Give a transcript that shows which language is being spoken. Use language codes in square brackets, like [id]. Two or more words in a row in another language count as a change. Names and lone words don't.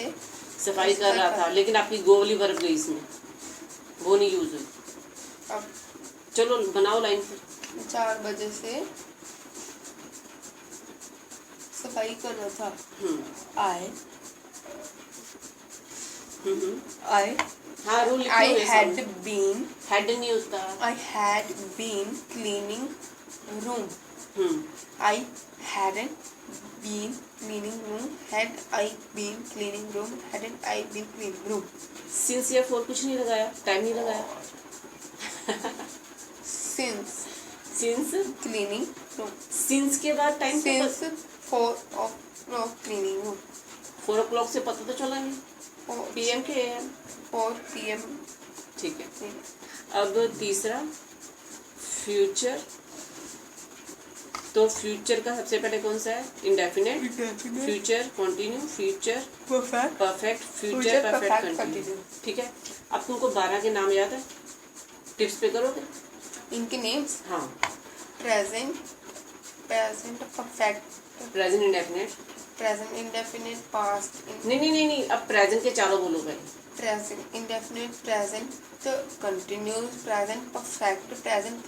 [hi] सफाई कर रहा था, लेकिन आपकी गो वाली वर्ब गई इसमें, वो नहीं यूज हुई। अब चलो बनाओ लाइन फिर। 4 बजे से सफाई कर रहा था। [en] आई [hi] हाँ, रूल [en] I had been [hi] हैड नहीं होता। [en] I had been cleaning room. I hadn't been cleaning room. Had I been cleaning room? Hadn't I been cleaning room? [hi] सिंस या फॉर कुछ नहीं लगाया, टाइम नहीं लगाया। [en] Since cleaning room. [hi] सिंस के बाद टाइम [en] Since 4 o'clock cleaning room. [hi] 4 o'clock से पता तो चला नहीं, PM के AM। [en] 4 PM. [hi] ठीक है, अब तीसरा फ्यूचर। तो फ्यूचर का सबसे पहले कौन सा है? [en] indefinite, future continuous, future perfect, future perfect continuous. [hi] ठीक है, अब तुमको 12 के नाम याद है? टिप्स पे करोगे? इनके नेम्स हाँ, [en] present perfect, present indefinite. present indefinite, past [hi] नहीं, अब प्रेजेंट के चारों बोलो भाई। [en] present indefinite, present continuous, present perfect, present